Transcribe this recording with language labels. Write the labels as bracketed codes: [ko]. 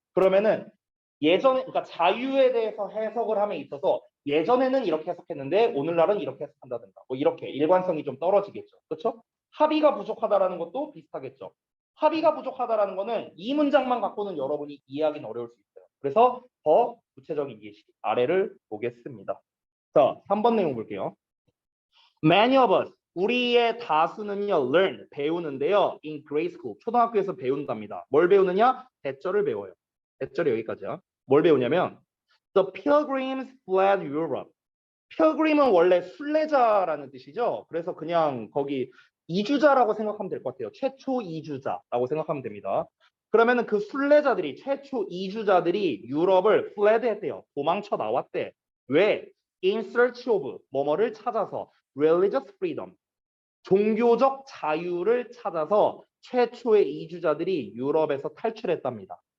[ko] 그러면은 그러니까 자유에 대해서 해석을 함에 있어서 예전에는 이렇게 해석했는데 오늘날은 이렇게 해석한다든가 뭐 이렇게 일관성이 좀 떨어지겠죠. 그렇죠? 합의가 부족하다라는 것도 비슷하겠죠. 합의가 부족하다라는 거는 이 문장만 갖고는 여러분이 이해하기는 어려울 수 있어요. 그래서 더 구체적인 예시 아래를 보겠습니다. 자, 3번 내용 볼게요. [en] Many of us, [ko] 우리의 다수는요, [en] learn, [ko] 배우는데요, [en] in grade school, [ko] 초등학교에서 배운답니다. 뭘 배우느냐? 대절을 배워요. 대절이 여기까지야. 뭘 배우냐면, [en] The pilgrims fled Europe. [ko] pilgrim은 원래 순례자라는 뜻이죠. 그래서 그냥 거기 이주자라고 생각하면 될 것 같아요. 최초 이주자라고 생각하면 됩니다. 그러면은 그 순례자들이, 최초 이주자들이 유럽을 fled 했대요. 도망쳐 나왔대. 왜? [en] In search of, [ko] 뭐뭐를 찾아서, [en] religious freedom, [ko] 종교적 자유를 찾아서 최초의 이주자들이 유럽에서 탈출했답니다.